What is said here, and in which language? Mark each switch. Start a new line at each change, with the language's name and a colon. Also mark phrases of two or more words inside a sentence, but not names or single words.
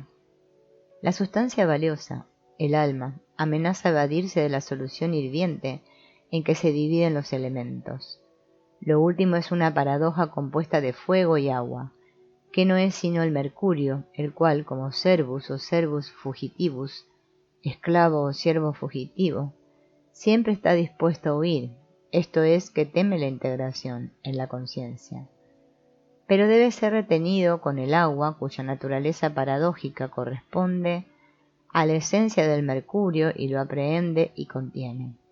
Spanish: La sustancia valiosa, el alma, amenaza evadirse de la solución hirviente en que se dividen los elementos. Lo último es una paradoja compuesta de fuego y agua, que no es sino el mercurio, el cual, como servus o
Latin: servus fugitivus,
Spanish: esclavo o siervo fugitivo, siempre está dispuesto a huir, esto es, que teme la integración en la conciencia. Pero debe ser retenido con el agua, cuya naturaleza paradójica corresponde a la esencia del mercurio y lo aprehende y contiene.